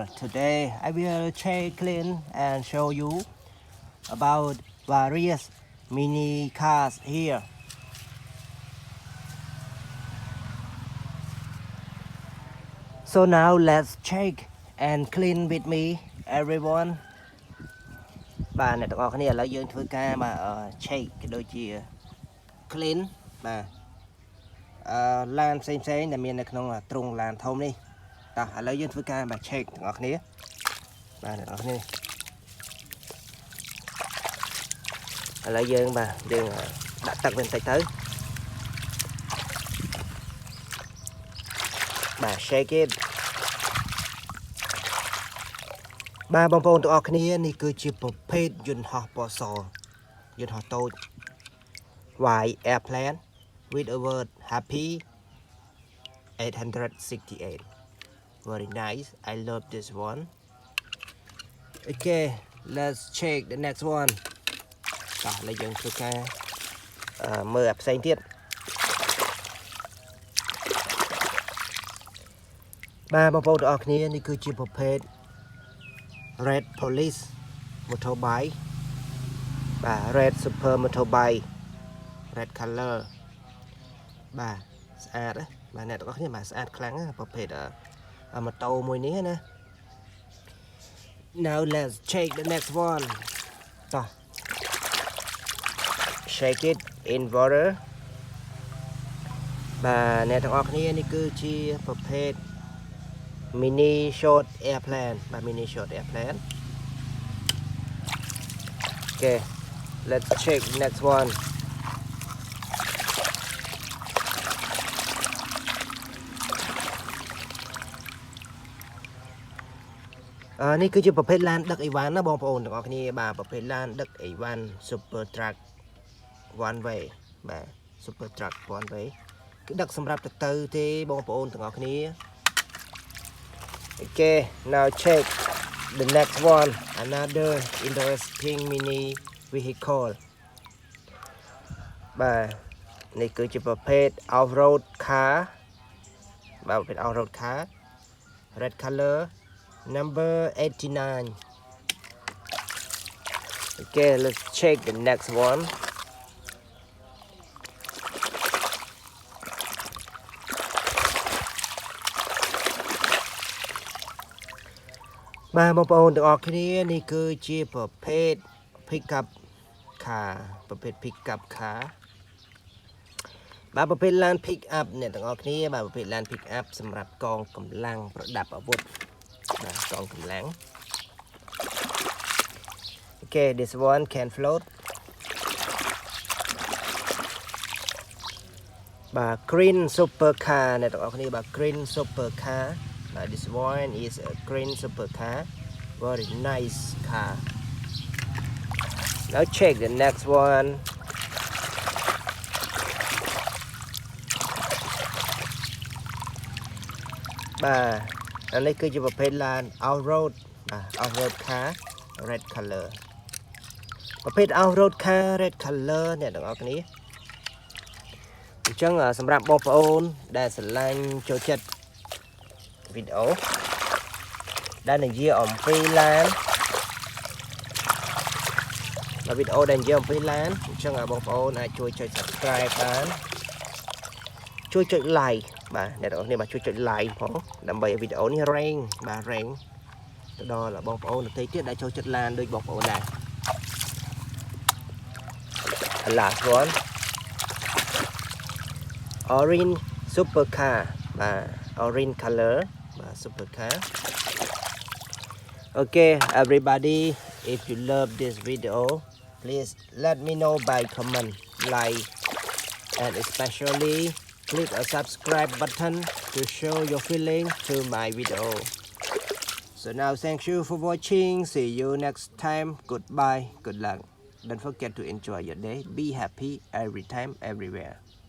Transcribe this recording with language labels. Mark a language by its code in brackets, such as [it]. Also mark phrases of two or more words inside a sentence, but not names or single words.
[en] Today I will check clean and show you about various mini cars here. So now let's check and clean with me everyone. [km] បាទអ្នកទាំងអស់គ្នាឥឡូវយើងធ្វើការបាទ check ក៏ដូចជា clean បាទឡានផ្សេងៗដែលមាននៅក្នុងទ្រុងឡានធំនេះតោះឥឡូវយើងធ្វើការបាទ check ទាំងអស់គ្នាបាទអ្នកទាំងអស់គ្នា ឥឡូវយើងបាទយើងដាក់ទឹកវាបន្តិចទៅបាទ [en] shake it [km] បាទបងប្អូនទាំងអស់គ្នានេះគឺជាប្រភេទយន្តហោះពណ៌សយន្តហោះតូច [en] White airplane with a word happy 868 very nice. I love this one. Okay, let's check the next one. [km] តោះឥឡូវយើងធ្វើការមើលអាផ្សេងទៀតបាទបងប្អូនទាំងអស់គ្នានេះគឺជាប្រភេទ [en] Red Police Motorbike [km] បាទ [en] Red Super Motorbike Red Color [km] បាទស្អាតណាបាទអ្នកទាំងអស់គ្នាបាទស្អាតខ្លាំងណាប្រភេទម៉ូតូមួយនេះណា [en] Now let's check the next one តោះ shake it in water [km] បាទអ្នកទាំងអស់គ្នានេះគឺជាប្រភេទ [en] mini short airplane បាទ mini short airplane Okay, let's check the next one [km] នេះគឺជាប្រភេទឡានដឹកអីវ៉ាន់ ណាបងប្អូនទាំងអស់គ្នាបាទប្រភេទឡានដឹកអីវ៉ាន់ [en] Super Truck one way [km] បាទ [en] Super Truck one way [km] គឺដឹកសម្រាប់ទៅទេបងប្អូនទាំងអស់គ្នា [en] Okay, now check the next one another interesting mini vehicle [km] បាទនេះគឺជាប្រភេទ [en] off road car [km] បាទប្រភេទ [en] off road car red color number 89 Okay, let's check the next one [km] បាទបងប្អូនទាំងអស់គ្នានេះគឺជាប្រភេទ [en] pickup car [km] ប្រភេទ [en] pickup car [km] បាទប្រភេទឡាន [en] pick up [km] អ្នកទាំងអស់គ្នាបាទប្រភេទឡាន [en] pick up [km] សម្រាប់កងកម្លាំងប្រដាប់អាវុធបាទកងកម្លាំង [en] Okay, this one can float បាទ green super car [km] អ្នកទាំងអស់គ្នាបាទ [en] green super car បាទ this one is a green super car very nice car now check the next one [km] បាទអានេះគឺជាប្រភេទឡាន [en] off road [km] បាទ [en] off road car red color [km] ប្រភេទ [en] off road car red color [km] អ្នកទាំងអស់គ្នាអញ្ចឹងសម្រាប់បងប្អូនដែលស្រឡាញ់ចូលចិត្តវីដេអូដែលនិយាយអំពីឡាន và videoដែលនិយាយអំពីឡានអញ្ចឹងបងប្អូនអាចជួយចុច subscribe បានជួយចុច like បាទអ្នកទាំងអស់គ្នាបាទជួយចុច like ផងដើម្បីឲ្យវីដេអូនេះ rank បាទ rank ទៅដល់បងប្អូនដទៃទៀតដែលចូលចិត្តឡានដូចបងប្អូនដែរ [en] Last one orange super car បាទ orange color បាទ super car Okay everybody if you love this video please let me know by comment like and especially click a subscribe button to show your feeling to my video so now thank you for watching see you next time goodbye good luck don't forget to enjoy your day be happy every time everywhere